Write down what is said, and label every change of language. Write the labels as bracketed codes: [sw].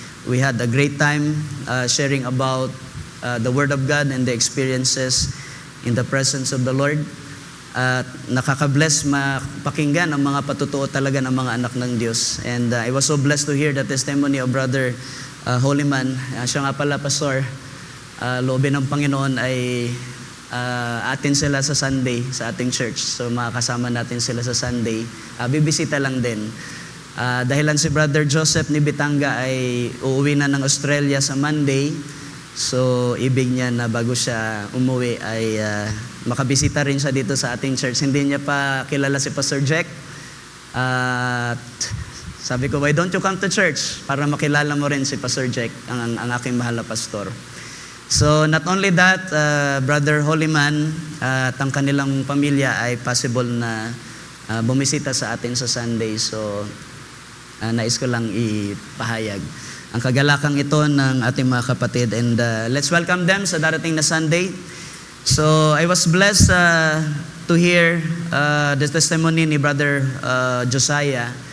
[en] We had a great time sharing about the Word of God and the experiences in the presence of the Lord. [tl] At nakaka-bless mapakinggan ang mga patutuo talaga ng mga anak ng Diyos. [en] And I was so blessed to hear the testimony of Brother Holyman. [tl] Siya nga pala, Pastor, loobin ng Panginoon ay atin sila sa Sunday sa ating church. So makakasama natin sila sa Sunday. Bibisita lang din. Dahilan si Brother Joseph Nibitanga ay uuwi na ng Australia sa Monday. So ibig niya na bago siya umuwi ay makabisita rin siya dito sa ating church. Hindi niya pa kilala si Pastor Jack. At sabi ko, [en] why don't you come to church [tl] para makilala mo rin si Pastor Jack, ang aking mahal na pastor. [en] So not only that, [tl] Brother Holyman at ang kanilang pamilya ay possible na bumisita sa atin sa Sunday. So nais ko lang ipahayag ang kagalakang ito ng ating mga kapatid. [en] And let's welcome them [tl] sa darating na Sunday. [en] So I was blessed to hear the testimony ni Brother Josiah.